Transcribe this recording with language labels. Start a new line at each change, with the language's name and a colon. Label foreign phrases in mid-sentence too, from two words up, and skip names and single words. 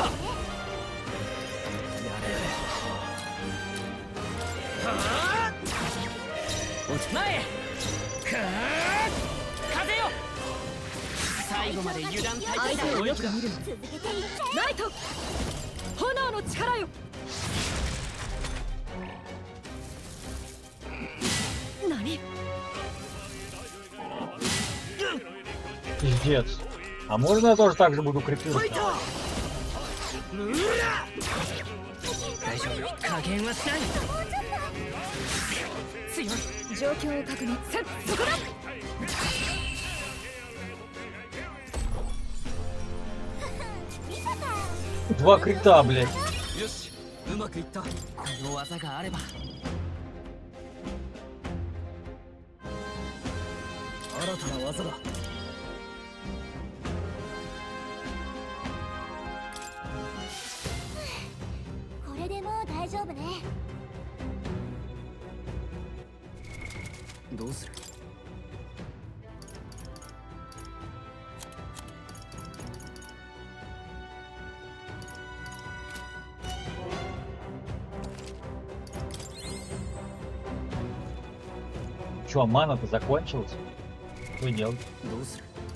Japanese: やれやれ。はあ前風よ。最後まで油断大敵だ。よく見る。ナイト炎の力よ。何
Russian: Пиздец. А можно я тоже так же буду крепиться?
Japanese: 大丈夫。加減はしない。強い。状況を確認。そこだ。
Russian: Два крита, блядь.
Japanese: よし、うまくいった。この技があれば。新たな技だ。これでもう大丈夫ね。どうする？
Russian: Чё, мана-то закончилась? Что делать?
Japanese: どうする？